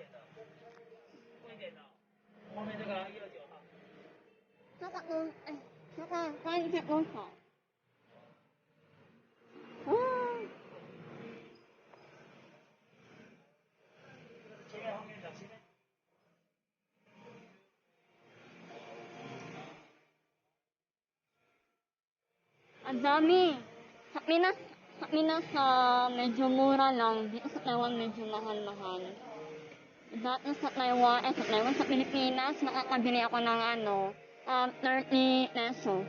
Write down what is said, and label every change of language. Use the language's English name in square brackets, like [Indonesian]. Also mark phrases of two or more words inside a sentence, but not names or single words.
[Chinese] 后面这个129号。那个哎，那个关一下多少？嗯，前面后面的前面。 [Filipino] ang dami. Sa Pinas medyo mura lang. Dito sa Taiwan medyo mahal-mahal. Dati sa Taiwan, sa Pilipinas, nakakabili ako ng 30 peso.